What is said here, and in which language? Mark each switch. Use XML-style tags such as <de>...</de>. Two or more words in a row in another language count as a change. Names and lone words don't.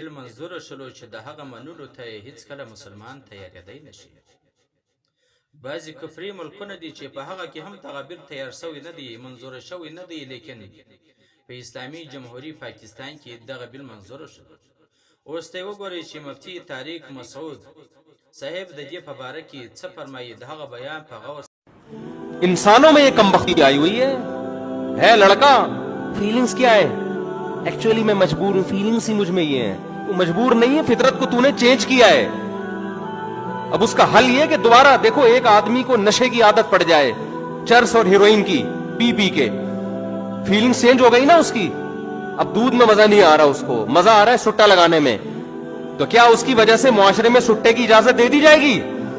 <ps>منظور شول چې د هغه منلو ته هیڅ کله مسلمان تیارېدای نشي بعضی کفري ملکونه دي چې په هغه کې هم تغبیر تیار شوی نه دی منظور شوی نه دی لیکن په اسلامي جمهوریت پاکستان کې دغه بیل منظور شو اوس ته وګورئ چې مفتی طارق مسعود صاحب د دې په باره کې څه فرمایي دغه بیان په غور</ps> <ur>انسانوں میں یہ کمبختی آئی ہوئی ہے لڑکا فیلنگز کیا ہے ایکچولی میں مجبور ہوں فیلنگز ہی مجھ میں یہ ہے تو مجبور نہیں ہے فطرت کو تو نے چینج کیا ہے اب اس کا حل یہ کہ دوبارہ دیکھو ایک آدمی کو نشے کی عادت پڑ جائے چرس اور ہیروئن کی پی کے</ur> <en>feelings change</en> <ur>ہو گئی نا اس کی اب دودھ میں مزا نہیں آ رہا اس کو مزا آ رہا ہے سٹا لگانے میں تو کیا اس کی وجہ سے معاشرے میں سٹے کی اجازت دے دی جائے گی</ur>